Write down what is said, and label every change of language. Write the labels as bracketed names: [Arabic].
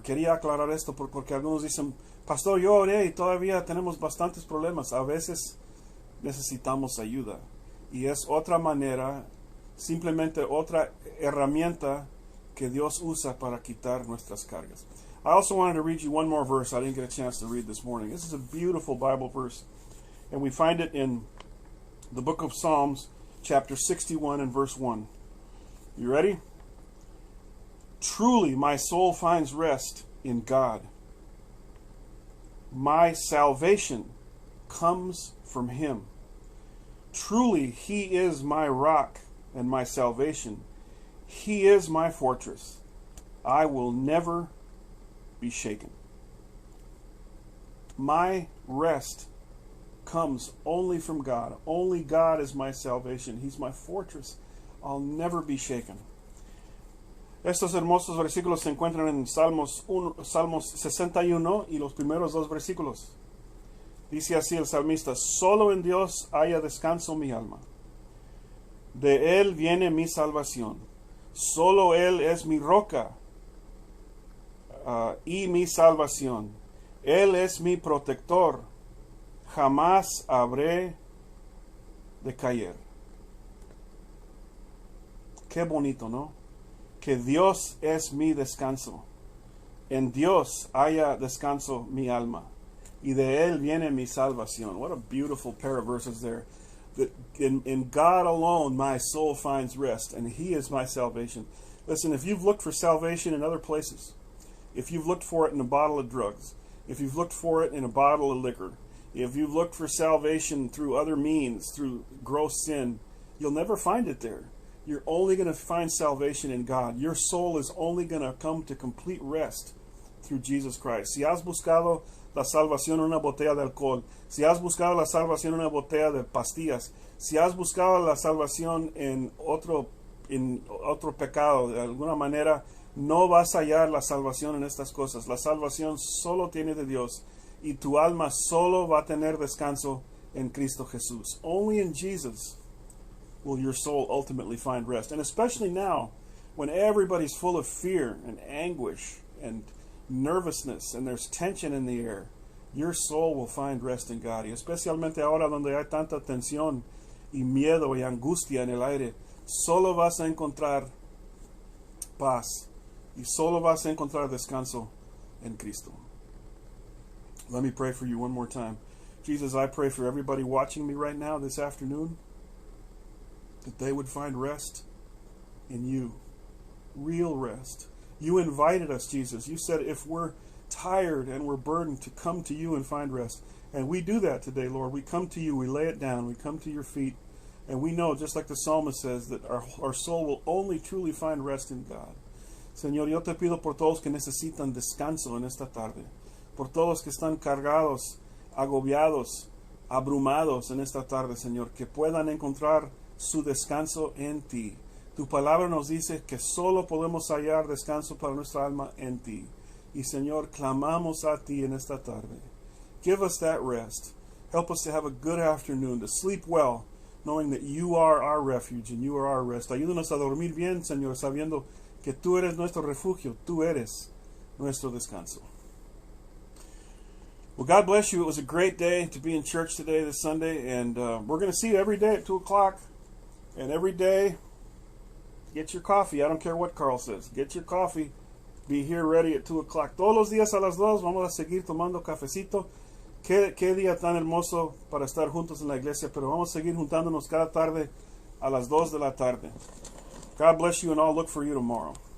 [Spanish] Quería aclarar esto porque algunos dicen, Pastor, yo oré y todavía tenemos bastantes problemas. A veces necesitamos ayuda. Y es otra manera, simplemente otra herramienta que Dios usa para quitar nuestras cargas. [English] I also wanted to read you one more verse I didn't get a chance to read this morning. This is a beautiful Bible verse. And we find it in the book of Psalms, chapter 61 and verse 1. You ready? Truly my soul finds rest in God. My salvation comes from Him. Truly He is my rock and my salvation. He is my fortress. I will never be shaken. My rest comes only from God. Only God is my salvation. He's my fortress. I'll never be shaken. [Spanish] Estos hermosos versículos se encuentran en Salmos 61 y los primeros dos versículos. Dice así el salmista, solo en Dios haya descanso mi alma. De Él viene mi salvación. Solo Él es mi roca y mi salvación. Él es mi protector. Jamás habré de caer. Qué bonito, ¿no? Que Dios es mi descanso. En Dios haya descanso mi alma. Y de Él viene mi salvación. [English] What a beautiful pair of verses there. That in God alone my soul finds rest, and He is my salvation. Listen, if you've looked for salvation in other places, if you've looked for it in a bottle of drugs, if you've looked for it in a bottle of liquor, if you've looked for salvation through other means, through gross sin, you'll never find it there. You're only going to find salvation in God. Your soul is only going to come to complete rest through Jesus Christ. [Spanish] Si has buscado la salvación en una botella de alcohol, si has buscado la salvación en una botella de pastillas, si has buscado la salvación en otro pecado, de alguna manera, no vas a hallar la salvación en estas cosas. La salvación solo tiene de Dios y tu alma solo va a tener descanso en Cristo Jesús. [English] Only in Jesus will your soul ultimately find rest. And especially now, when everybody's full of fear and anguish and nervousness and there's tension in the air, your soul will find rest in God. [Spanish] Y especialmente ahora donde hay tanta tensión y miedo y angustia en el aire, solo vas a encontrar paz y solo vas a encontrar descanso en Cristo. [English] Let me pray for you one more time. Jesus, I pray for everybody watching me right now this afternoon, that they would find rest in you. Real rest. You invited us, Jesus. You said if we're tired and we're burdened to come to you and find rest. And we do that today, Lord. We come to you. We lay it down. We come to your feet. And we know, just like the psalmist says, that our soul will only truly find rest in God. [Spanish] Señor, yo te pido por todos que necesitan descanso en esta tarde, por todos que están cargados, agobiados, abrumados en esta tarde, Señor, que puedan encontrar su descanso en ti. Tu palabra nos dice que solo podemos hallar descanso para nuestra alma en ti. Y Señor, clamamos a ti en esta tarde. [English] Give us that rest. Help us to have a good afternoon, to sleep well, knowing that you are our refuge and you are our rest. [Spanish] Ayúdanos a dormir bien, Señor, sabiendo que tú eres nuestro refugio, tú eres nuestro descanso. [English] Well, God bless you. It was a great day to be in church today, this Sunday, and we're going to see you every day at 2 o'clock. And every day, get your coffee. I don't care what Carl says. Get your coffee. Be here ready at 2 o'clock. [Spanish] Todos los días a las 2 vamos a seguir tomando cafecito. Qué día tan hermoso para estar juntos en la iglesia, pero vamos a seguir juntándonos cada tarde a las 2 de la tarde. [English] God bless you, and I'll look for you tomorrow.